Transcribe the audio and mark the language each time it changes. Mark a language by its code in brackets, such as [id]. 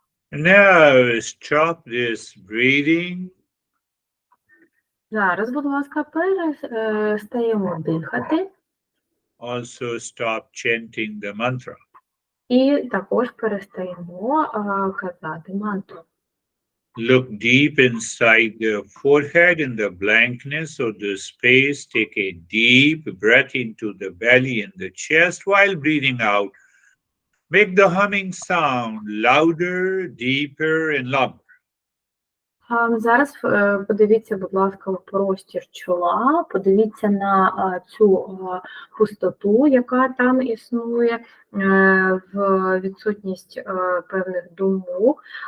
[en] Now stop this breathing. [uk] Зараз, будь ласка, перестаємо дихати. [en] Also stop chanting the mantra. [uk] І також перестаємо казати мантру. [en] Look deep inside the forehead in the blankness of the space. Take a deep breath into the belly and the chest while breathing out. Make the humming sound louder, deeper, and longer. [uk] Зараз подивіться, будь ласка, в простір чола, подивіться на цю пустоту, яка там існує, в відсутність певних думок.